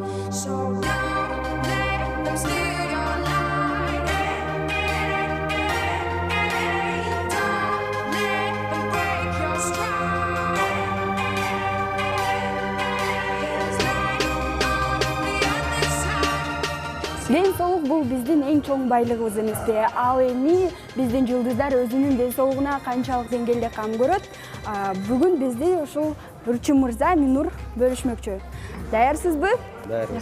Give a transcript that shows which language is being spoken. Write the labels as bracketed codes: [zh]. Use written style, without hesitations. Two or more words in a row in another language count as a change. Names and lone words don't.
[en] So don't let them steal your light. Don't let them break your stride. There's light on the other side. [ky] Ден соолук бул биздин эң чоң байлыгыбыз эмеспи? Ал эми биздин жылдыздар өзүнүн ден соолугуна канчалык деңгээлде кам көрөт? Бүгүн бизди ушул Үрчү мырза Минур бөлүшмөкчү. Даярсызбы? Даярбыз.